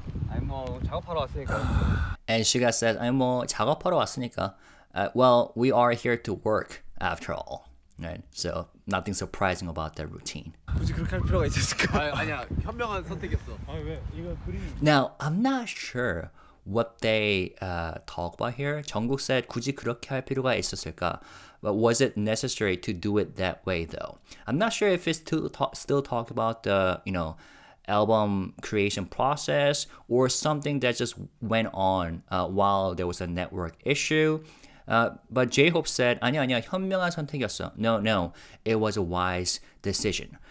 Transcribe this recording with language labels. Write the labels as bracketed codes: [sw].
[ko] 아니 뭐 작업하러 왔으니까. [en] And Suga says, I'm [ko] 뭐 작업하러 왔으니까. [en] Well, we are here to work after all. Right? So nothing surprising about their routine. [ko] 굳이 그렇게 할 필요가 있었을까? 아니야 현명한 선택이었어. 아니 왜 이거 그림 [en] Now, I'm not sure what they talk about here. Jungkook said [ko] 굳이 그렇게 할 필요가 있었을까? [en] But was it necessary to do it that way though? I'm not sure if it's still talk about the, album creation process or something that just went on while there was a network issue. But J-Hope said, [ko] 아니야, 현명한 선택이었어. [en] No, it was a wise decision.